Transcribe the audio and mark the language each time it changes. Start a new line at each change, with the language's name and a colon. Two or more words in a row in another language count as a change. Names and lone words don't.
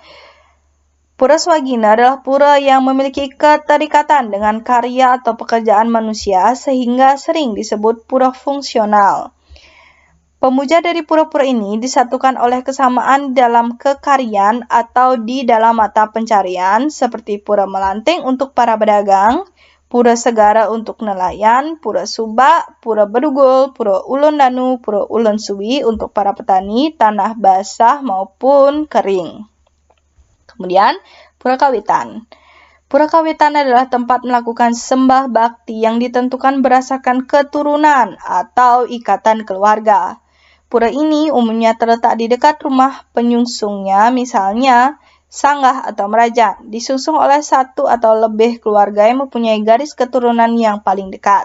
Indonesian: Pura Swagina adalah pura yang memiliki keterikatan dengan karya atau pekerjaan manusia sehingga sering disebut pura fungsional. Pemuja dari pura-pura ini disatukan oleh kesamaan dalam kekaryaan atau di dalam mata pencarian seperti Pura Melanting untuk para pedagang, Pura Segara untuk nelayan, Pura Subak, Pura Bedugul, Pura Ulun Danu, Pura Ulun Suwi untuk para petani tanah basah maupun kering. Kemudian, Pura Kawitan. Pura Kawitan adalah tempat melakukan sembah bakti yang ditentukan berdasarkan keturunan atau ikatan keluarga. Pura ini umumnya terletak di dekat rumah penyungsungnya, misalnya sanggah atau meraja, disusun oleh satu atau lebih keluarga yang mempunyai garis keturunan yang paling dekat.